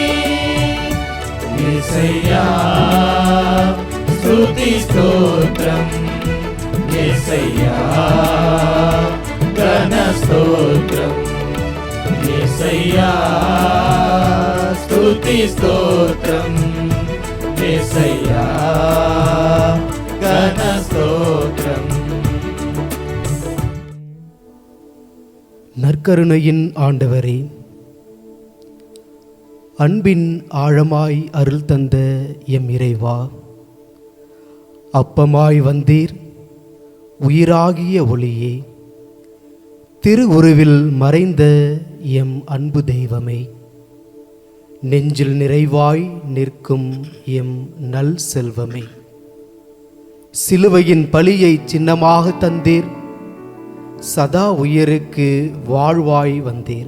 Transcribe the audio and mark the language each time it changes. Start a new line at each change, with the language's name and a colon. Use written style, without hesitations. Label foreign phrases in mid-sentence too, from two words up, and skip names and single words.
Telugu: యేసయ్యా స్తుతి స్తోత్రం, యేసయ్యా ఘన స్తోత్రం. యేసయ్యా స్తుతి స్తోత్రం, యేసయ్యా ఘన స్తోత్రం.
Tamil: நற்கருணையின் ஆண்டவரே, அன்பின் ஆழமாய் அருள் தந்த எம் இறைவா, அப்பமாய் வந்தீர், உயிராகிய ஒளியே, திருவுருவில் மறைந்த எம் அன்பு தெய்வமே, நெஞ்சில் நிறைவாய் நிற்கும் எம் நல் செல்வமே, சிலுவையின் பலியை சின்னமாக தந்தீர், சதா உயிருக்கு வாழ்வாய் வந்தீர்.